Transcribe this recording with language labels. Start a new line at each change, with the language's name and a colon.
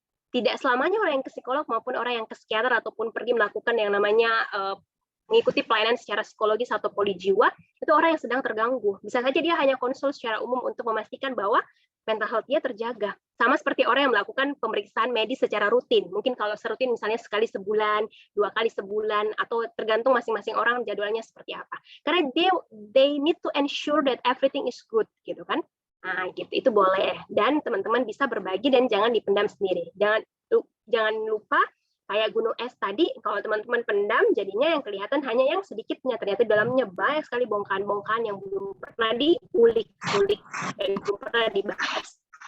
Indonesian: Tidak selamanya orang yang ke psikolog maupun orang yang ke psikiater ataupun pergi melakukan yang namanya mengikuti pelayanan secara psikologis atau polijiwa, itu orang yang sedang terganggu. Bisa saja dia hanya konsul secara umum untuk memastikan bahwa mental health-nya terjaga. Sama seperti orang yang melakukan pemeriksaan medis secara rutin. Mungkin kalau serutin misalnya sekali sebulan, 2 kali sebulan, atau tergantung masing-masing orang jadwalnya seperti apa. Karena
English: they need to ensure that everything is good,
Indonesian: gitu kan. Nah, gitu, itu boleh. Dan teman-teman bisa berbagi dan jangan dipendam sendiri. Jangan lupa kayak gunung es tadi, kalau teman-teman pendam, jadinya yang kelihatan hanya yang sedikitnya. Ternyata dalamnya banyak sekali bongkahan-bongkahan yang belum pernah diulik-ulik, dan belum pernah dibahas.